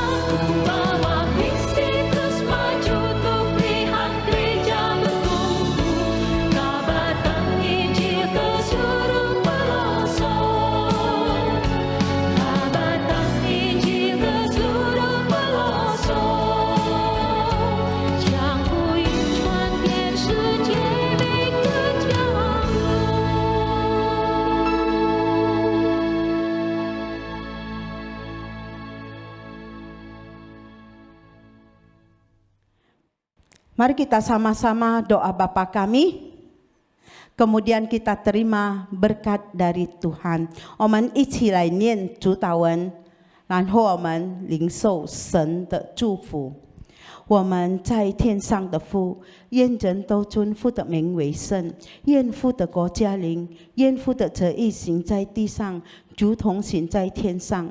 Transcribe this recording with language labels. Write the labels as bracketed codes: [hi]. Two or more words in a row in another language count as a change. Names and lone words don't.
[id] Ku bawa visi terus maju untuk lihat gereja bertumbuh, kabarkan Injil ke seluruh pelosok, kabarkan Injil ke seluruh pelosok, [zh] 将福音传遍世界每个角落。 [id] Mari kita sama-sama doa Bapa kami. Kemudian kita terima berkat dari Tuhan. [zh] 我们一起来念主祷文，然后我们领受神的祝福。我们在天上的父，愿人都尊父的名为圣，愿父的国降临，愿父的旨意行在地上，如同行在天上。